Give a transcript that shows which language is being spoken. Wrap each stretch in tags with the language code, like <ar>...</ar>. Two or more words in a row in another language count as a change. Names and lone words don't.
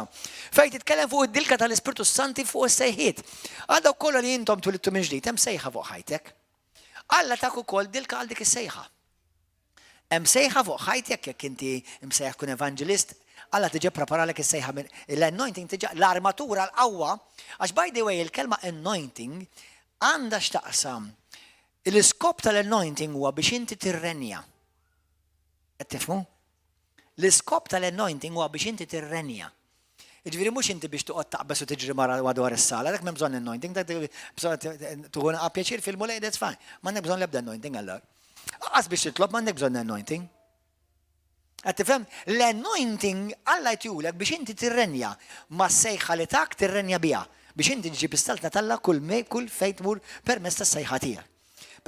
<mt>Fejn titkellem fuq id-dilka tal-Ispirtu Santi fuq is-sejħiet. Għadha wkoll li intom twilidtu minn ġdid, hemm sejħa fuq ħajtek. Alla tak ukoll dilka għal dik is-sejħa. Hemm sejħa fuq ħajtek jekk inti msejħ kun evanġelist, Alla tiġi preparalek is-sejħa l-anointing tiġi l-armatura l-qawwa, għax</mt> <en>by the way</en> <mt>il-kelma anointing għandha x'taqsam. L-iskop tal-anointing huwa biex inti tirrenja. Qed tifhmu? L-iskop tal-anointing huwa biex inti tirrenja. Jiġifieri mhux inti biex toqgħod taqbes u tiġri madwar is-sala, dak m'hemm bżonn anointing, dak bżonn tuħu pjaċir fil-mulej</mt> <en>that's fine.</en> <mt>M'għandek bżonn l-ebda anointing allura. Qas biex titlob m'għandek bżonn anointing. Qed tifhem? L-anointing Alla jtulek biex inti tirrenja ma' sejħa li tak tirrenja biha biex inti ġib istaltna Alla kull fejn tmur permezz tas-sejħa tiegħek.</mt>